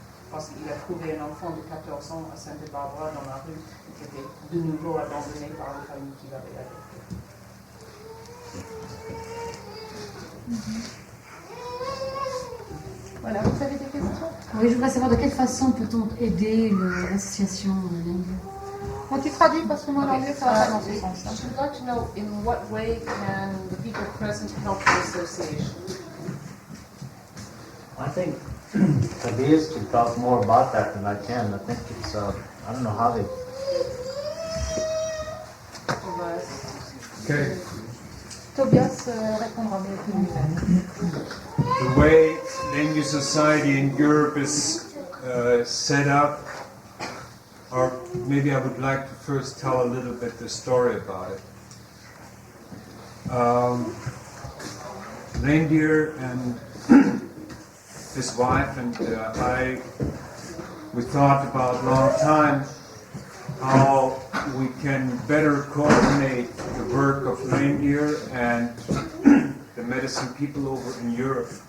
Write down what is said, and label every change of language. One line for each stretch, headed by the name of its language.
French: Parce qu'il a trouvé un enfant de 14 ans à Sainte-Barbara dans la rue qui était de nouveau abandonné par la famille qui l'avait adopté. Voilà, vous avez des questions? Oui, je voudrais savoir de quelle façon peut-on aider l'association Lame Deer. Bon, tu traduis parce que moi l'anglais ça va pas dans ce sens-là.
English: I would like to know in what way can the people present help the association? I think Tobias can talk more about that than I can. I think it's, I don't know how they... Okay.
French: Tobias répondra mieux que lui-même.
English: The way Lame Deer society in Europe is set up, or maybe I would like to first tell a little bit the story about it. Lame Deer and his wife and we thought about a long time how we can better coordinate the work of Lame Deer and the medicine people over in Europe.